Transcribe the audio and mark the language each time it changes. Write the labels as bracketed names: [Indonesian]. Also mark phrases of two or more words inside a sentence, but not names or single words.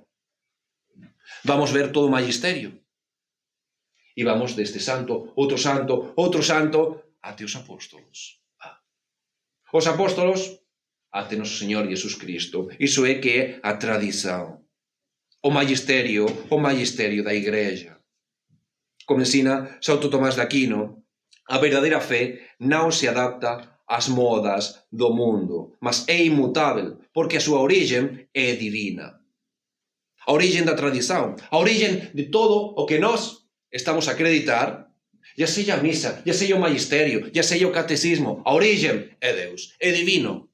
[Galician] Vamos ver todo o magisterio. E vamos deste santo, outro santo, até os apóstolos. Os apóstolos, até noso Señor Jesus Cristo. Iso é que é a tradição. O magisterio da Igreja. Como ensina Santo Tomás de Aquino, a verdadeira fe non se adapta ás modas do mundo, mas é inmutável, porque a súa origen é divina. A origen da tradición, a origen de todo o que nós estamos a acreditar, ya seja a misa, ya seja o magisterio, ya seja o catecismo, a origen é Deus, é divino.